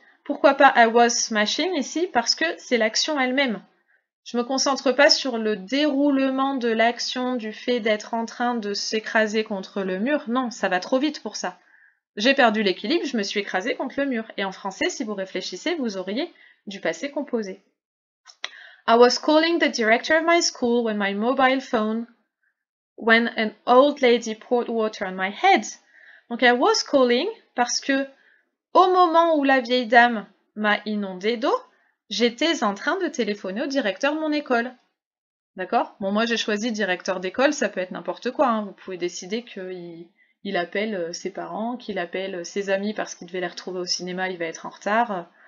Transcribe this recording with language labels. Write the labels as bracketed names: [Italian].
[French] Pourquoi pas [English] I was smashing [French] ici? Parce que c'est l'action elle-même. Je me concentre pas sur le déroulement de l'action du fait d'être en train de s'écraser contre le mur. Non, ça va trop vite pour ça. J'ai perdu l'équilibre, je me suis écrasée contre le mur. Et en français, si vous réfléchissez, vous auriez du passé composé. [English] I was calling the director of my school when my mobile phone, when an old lady poured water on my head. [French] Donc [English] I was calling [French] parce que au moment où la vieille dame m'a inondé d'eau, j'étais en train de téléphoner au directeur de mon école. D'accord? Bon, moi j'ai choisi directeur d'école, ça peut être n'importe quoi, hein. Vous pouvez décider qu'il appelle ses parents, qu'il appelle ses amis parce qu'il devait les retrouver au cinéma, il va être en retard.